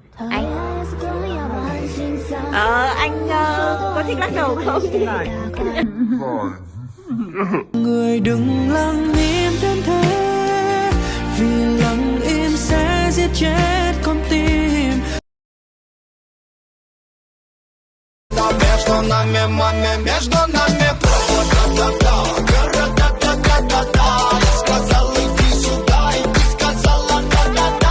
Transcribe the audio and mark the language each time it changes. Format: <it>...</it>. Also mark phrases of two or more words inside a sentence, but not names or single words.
<vi>Anh có thích lắc đầu không? Người đừng lặng im đến thế, vì lặng im sẽ giết chết con tim.</vi> <ru>Между нами, маме, между нами провода, города, я сказал иди сюда, и ты сказала да-да-да.</ru>